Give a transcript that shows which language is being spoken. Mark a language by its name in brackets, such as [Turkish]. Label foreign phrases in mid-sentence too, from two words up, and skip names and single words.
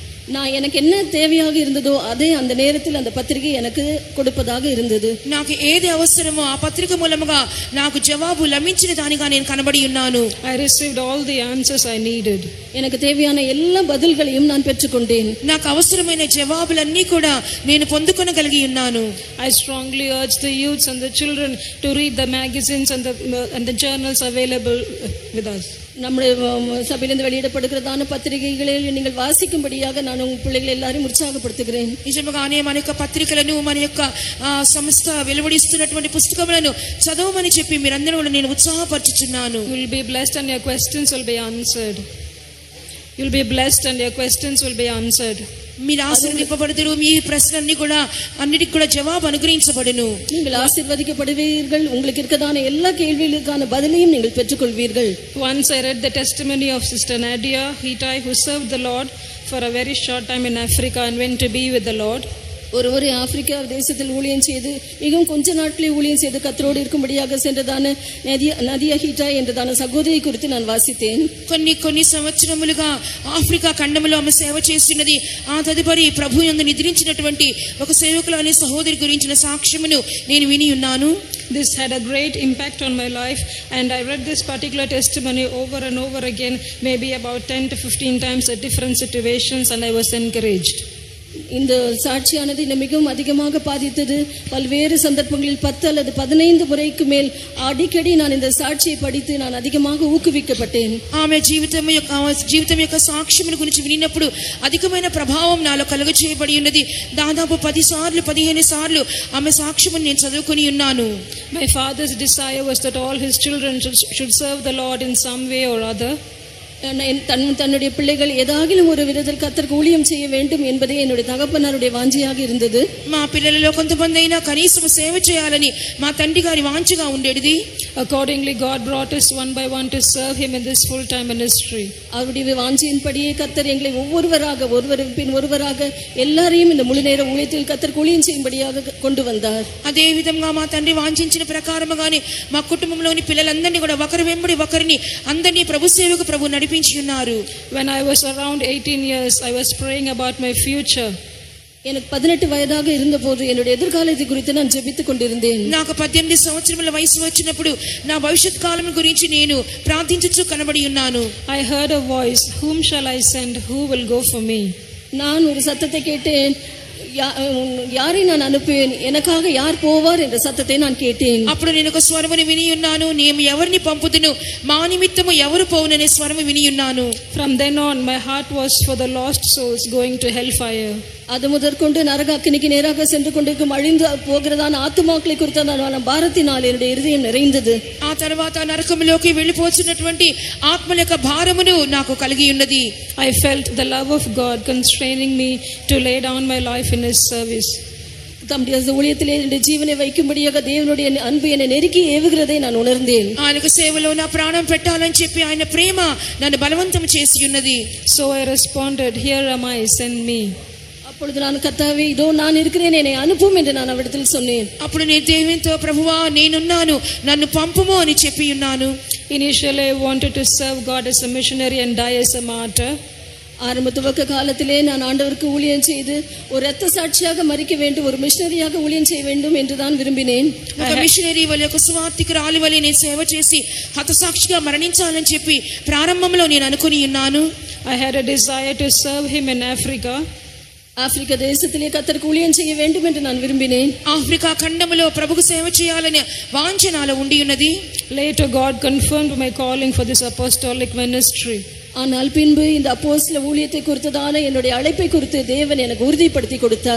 [Tamil] நான் எனக்கு என்ன தேவையாக இருந்ததோ அதே அந்த நேரத்தில் அந்த பத்திரிகை எனக்கு கொடுப்பதாக இருந்தது. [Telugu] నాకు ఏది అవసరమో ఆ పత్రిక మూలముగా నాకు జవాబు లభించిన దానిగా నేను కనబడి ఉన్నాను. [English] I received all the answers I needed. [Tamil] எனக்கு தேவையான எல்லா பதில்களையும் நான் பெற்றுக்கொண்டேன். [Telugu] నాకు అవసరమైన జవాబులన్నీ కూడా నేను పొందుకొనగలిగి ఉన్నాను. [English] I strongly urge the youths and the children to read the magazines and the journals available with us. [Tamil] நம்முடைய சபையிலிருந்து வெளியிடப்படுகிறதான பத்திரிகைகளை நீங்கள் வாசிக்கும்படியாக நான் உங்கள் பிள்ளைகளை எல்லாரையும் உற்சாகப்படுத்துகிறேன். [Telugu] నిజంగానే మన యొక్క పత్రికలను మన యొక్క సంస్థ వెలువడిస్తున్నటువంటి పుస్తకములను చదవమని చెప్పి మీరందరూ కూడా నేను ఉత్సాహపరచుచున్నాను. [English] You will be blessed and your questions will be answered. You will be blessed and your questions will be answered. [Telugu] మీరు ఆశీర్వదింపబడుదురు, మీ ప్రశ్నలన్నీ కూడా అన్నిటికి కూడా జవాబు అనుగ్రహించబడును. [Tamil] நீங்கள் ஆசீர்வதிக்கப்படுவீர்கள். உங்களுக்கு இருக்கதான எல்லா கேள்விகளுக்கான பதிலையும் நீங்கள் பெற்றுக்கொள்வீர்கள். [English] Once I read the testimony of Sister Nadia Hitai, who served the Lord for a very short time in Africa and went to be with the Lord. [Tamil] ஒருவரை ஆப்பிரிக்கா தேசத்தில் ஊழியம் செய்து மிகவும் கொஞ்ச நாட்களே ஊழியம் செய்து கத்தரோடு இருக்கும்படியாக சென்றதான நதியா ஹீட்டா என்றதான சகோதரி குறித்து நான் வாசித்தேன். [Telugu] కొన్ని సంవత్సరములుగా ఆఫ్రికా ఖండములో ఆమె సేవ చేస్తున్నది. ఆ తదుపరి ప్రభు యందు నిద్రించినటువంటి ఒక సేవకురాలి సహోదరి గురించిన సాక్ష్యమును నేను విని ఉన్నాను. [English] This had a great impact on my life, and I read this particular testimony over and over again, maybe about 10 to 15 times at different situations, and I was encouraged. [Tamil] இந்த சாட்சியானது என்னை மிகவும் அதிகமாக பாதித்தது. பல்வேறு சந்தர்ப்பங்களில் 10 அல்லது 15 முறைக்கு மேல் அடிக்கடி நான் இந்த சாட்சியை படித்து நான் அதிகமாக ஊக்குவிக்கப்பட்டேன். [Telugu] ఆమె జీవితం యొక్క సాక్ష్యమును గురించి వినినప్పుడు అధికమైన ప్రభావం నాలో కలుగచేయబడి ఉన్నది. దాదాపు 10 సార్లు 15 సార్లు ఆమె సాక్ష్యమును నేను చదువుకొని ఉన్నాను. [English] My father's desire was that all his children should serve the Lord in some way or other. [Tamil] தன்னுடைய பிள்ளைகள் ஏதாகிலும் ஒரு விதத்தில் கர்த்தருக்கு ஊழியம் செய்ய வேண்டும் என்பதே என்னுடைய தகப்பனாருடைய வாஞ்சியாக இருந்தது. [Telugu] మా పిల్లలలో కొంతమంది అయినా కనీసం సేవ చేయాలని మా తండ్రి గారి వాంఛగా ఉండేది. [English] Accordingly, God brought us one by one to serve him in this full-time ministry. [Tamil] அவருடைய வாஞ்சியின்படியே கர்த்தர் எங்களை ஒருவராக எல்லாரையும் இந்த முழு நேர ஊழியத்தில் கர்த்தருக்கு ஊழியம் செய்யும்படியாக கொண்டு வந்தார். [Telugu] అదే విధంగా మా తండ్రి వాంఛించిన ప్రకారముగానే మా కుటుంబంలోని పిల్లలందరినీ కూడా ఒకరి వెంబడి ఒకరిని అందరినీ ప్రభు సేవకు ప్రభు నడిపించి ఉన్నారు. [English] When I was around 18 years, I was praying about my future. [Tamil] எனக்கு 18 வயதாக இருந்தபோது என்னுடைய எதிர்காலத்தை குறித்து நான் ஜெபித்துக் கொண்டிருந்தேன். [Telugu] నాకు 18 సంవత్సరముల వయసు వచ్చినప్పుడు నా భవిష్యత్ కాలం గురించి నేను ప్రార్థించుచు కనబడి ఉన్నాను. [English] I heard a voice, whom shall I send, who will go for me? [Tamil] நான் ஒரு சத்தத்தை கேட்டேன், யாரை நான் அனுப்புவேன், எனக்காக யார் போவார் என்ற சத்தத்தை நான் கேட்டேன். [Telugu] అప్పుడు నేను ఒక స్వరమును విని ఉన్నాను, నేను ఎవరిని పంపుదును, మా నిమిత్తము ఎవరు పోవుననే స్వరము విని ఉన్నాను. [English] From then on my heart was for the lost souls going to hellfire. [Tamil] அது முதற்கொண்டு நரக அக்கினிக்கு நேராக சென்று கொண்டிருக்கும் அழிந்து போகிறதான ஆத்துமாக்களை குறித்த பாரத்தினால் என்னுடைய இருதயம் நிறைந்தது. [Telugu] ఆ తర్వాత నరకములోకి వెళ్ళిపోతున్నటువంటి ఆత్మల యొక్క భారమును నాకు కలిగి ఉన్నది. [English] I felt the love of God constraining me to lay down my life in his service. [Tamil] தம்முடைய ஊழியத்திலே என்னுடைய ஜீவனை வைக்கும்படியாக தேவனுடைய அன்பு என்னை நெருக்கி ஏவுகிறதை நான் உணர்ந்தேன். [Telugu] ఆయనకు సేవలో నా ప్రాణం పెట్టాలని చెప్పి ఆయన ప్రేమ నన్ను బలవంతం చేసి ఉన్నది. [English] So I responded, here am I, send me. [Tamil] அப்பொழுது நான் கர்த்தாவே இதோ நான் இருக்கிறேன், என்னை அனுப்பும் என்று நான் அவரிடத்தில் சொன்னேன். [Telugu] అప్పుడు నేను దేవునితో ప్రభువా నేనున్నాను, నన్ను పంపుము అని చెప్పి ఉన్నాను. [English] Initially I wanted to serve God as a missionary and die as a martyr. [Tamil] ஆரம்ப துவக்க காலத்திலே நான் ஆண்டவருக்கு ஊழியம் செய்து ஒரு இரத்த சாட்சியாக மரிக்க வேண்டும், ஒரு மிஷனரியாக ஊழியம் செய்ய வேண்டும் என்று தான் விரும்பினேன். [Telugu] ఒక మిషనరీ వలె ఒక సువార్తికురాలి వలె నేను సేవ చేసి హతసాక్షిగా మరణించాలని చెప్పి ప్రారంభంలో నేను అనుకుని ఉన్నాను. [English] I had a desire to serve him in Africa. [Tamil] ஆப்பிரிக்க தேசத்திலே கர்த்தருக்கு ஊழியம் செய்ய வேண்டும் என்று நான் விரும்பினேன். [Telugu] ఆఫ్రికా ఖండములో ప్రభుకు సేవ చేయాలనే వాంఛ నాలో ఉండి ఉన్నది. [English] Later God confirmed my calling for this apostolic ministry. [Tamil] ஆனால் பின்பு இந்த அப்போஸ்தல ஊழியத்தை குறித்ததான என்னுடைய அழைப்பை குறித்து தேவன் எனக்கு உறுதிப்படுத்தி கொடுத்தார்.